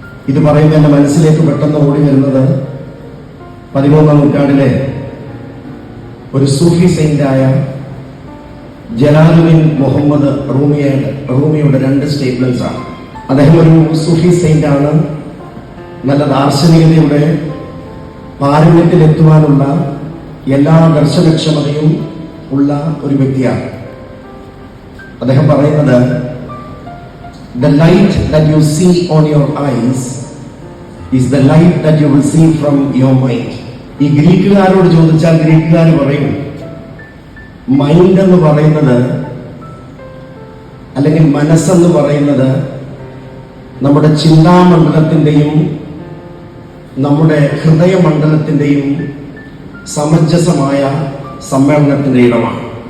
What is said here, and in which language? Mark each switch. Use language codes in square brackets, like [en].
[ml] ഇത് പറയുമ്പോൾ എൻ്റെ മനസ്സിലേക്ക് പെട്ടെന്ന് ഓടി വരുന്നത് 13ാം നൂറ്റാണ്ടിലെ ഒരു സൂഫി സെയിന്റായ ജലാലുദ്ദീൻ മുഹമ്മദ് റൂമിയുടെ 2 സ്റ്റേറ്റ്മെന്റ്സ് ആണ്. അദ്ദേഹം ഒരു സൂഫി സെയിന്റ് ആണ്. നല്ല ദാർശനികതയുടെ പാരമ്യത്തിലെത്തുവാനുള്ള എല്ലാ ദർശനക്ഷമതയും ഉള്ള ഒരു വ്യക്തിയാണ്. അദ്ദേഹം പറയുന്നത്, [en] the light that you see on your eyes is the light that you will see from your mind. [ml] ഈ ഗ്രീക്കുകാരോട് ചോദിച്ചാൽ ഗ്രീക്കുകാർ പറയും, മൈൻഡ് എന്ന് പറയുന്നത്, അല്ലെങ്കിൽ മനസ്സെന്ന് പറയുന്നത് നമ്മുടെ ചിന്താമണ്ഡലത്തിൻ്റെയും നമ്മുടെ ഹൃദയമണ്ഡലത്തിൻ്റെയും സമഞ്ജസമായ സമ്മേളനത്തിൻ്റെ ഇടമാണ്.